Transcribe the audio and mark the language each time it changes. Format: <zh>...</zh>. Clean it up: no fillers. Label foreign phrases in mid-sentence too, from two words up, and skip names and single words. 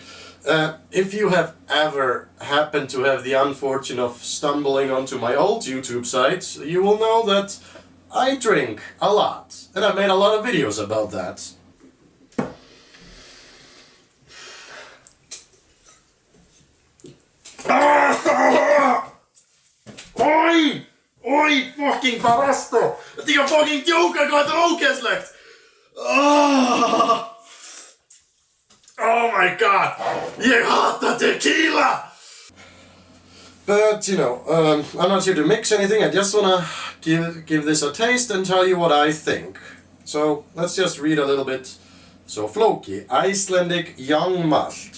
<en>If you have ever happened to have the unfortune of stumbling onto my old YouTube site, you will know that I drink a lot. And I've made a lot of videos about that. Oi! Oi, fucking barasto!</en> <is>Þetta er ekki að fucking djóka hvað þetta er ógeðslegt!</is> <en>Oh my god!</en> <is>Ég hata tequila!</is> <en>But, you know, I'm not here to mix anything, I just wanna give this a taste and tell you what I think. So, let's just read a little bit. So, Flóki Icelandic Young Malt.</en>